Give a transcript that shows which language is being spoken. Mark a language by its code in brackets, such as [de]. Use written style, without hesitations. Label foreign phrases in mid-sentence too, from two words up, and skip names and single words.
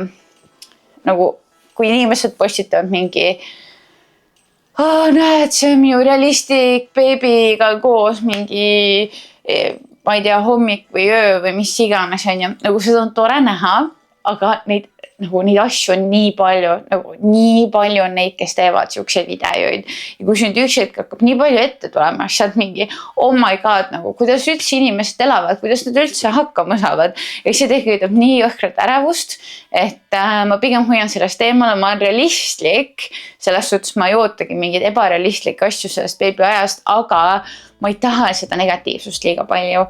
[et] nagu, kui inimesed postitavad mingi näed, see on minu realistlik beebiga koos mingi, ma ei tea, hommik või öö või mis iganes on ja nagu seda on tore näha, aga neid asju on nii palju on neid, kes teevad siukseid videoid. Ja kui nüüd üks hetk hakkab nii palju ette tulema, siis saad mingi, [en] oh my god, [et] nagu kuidas üldse inimesed elavad, kuidas nad üldse hakkama saavad. Ja see tekitab nii jõhkrat ärevust, et ma pigem hoian sellest eemale, ma olen realistlik, selles suhtes ma ei ootagi mingeid ebarealistlikke asju sellest beebi ajast, aga ma ei taha seda negatiivsust liiga palju.